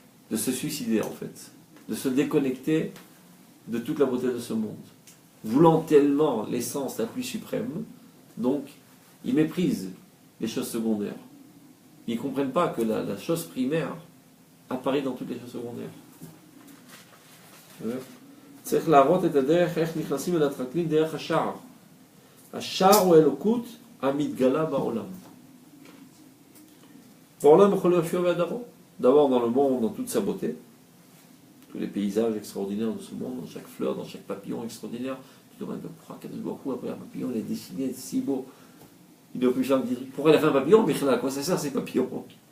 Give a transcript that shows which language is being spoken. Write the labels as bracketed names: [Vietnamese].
[French] de se suicider en fait, de se déconnecter de toute la beauté de ce monde, voulant tellement l'essence la plus suprême, donc ils méprisent les choses secondaires. Ils ne comprennent pas que la chose primaire apparaît dans toutes les choses secondaires. [Hebrew] צריך להראות את הדרך איך נכנסים אל הטרקלין דרך השער. השער הוא אלוקות המתגלה בעולם. בעולם בכל יופיו והדרו. [French] D'abord dans le monde, dans toute sa beauté, tous les paysages extraordinaires de ce monde, dans chaque fleur, dans chaque papillon extraordinaire. Tu te demandes pourquoi Kadosh Baruch Hu, après un papillon, il est dessiné, c'est si beau. Il doit plus jamais dire pourquoi il a fait un papillon, mais à quoi ça sert ces papillons?